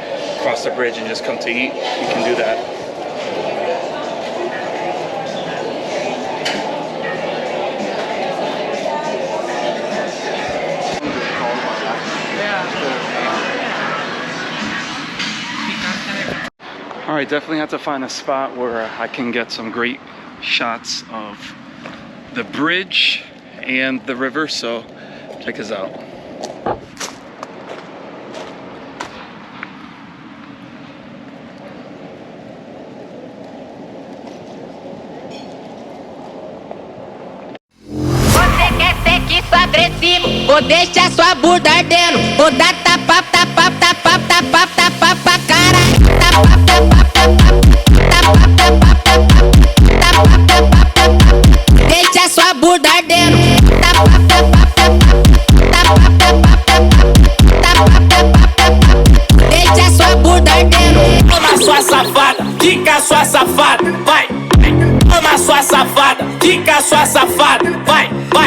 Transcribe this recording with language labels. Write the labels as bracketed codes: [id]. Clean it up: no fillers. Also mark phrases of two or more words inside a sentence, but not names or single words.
[en] Cross the bridge and just come to eat, you can do that. All right, definitely have to find a spot where I can get some great shots of the bridge and the river, so check this out. [pt] Você quer sexo agressivo, ou deixa sua bunda ardendo, ou dá tapa, tapa, tapa, tapa, tapa pra caralho. Tapa, tapa, tapa, tapa, tapa, tapa, tapa, tapa. Deixa sua bunda ardendo. Tapa, tapa, tapa, tapa, tapa, tapa, tapa, tapa. Deixa sua bunda ardendo. Toma sua safada, fica sua safada, vai. Toma sua safada, fica sua safada, vai, vai.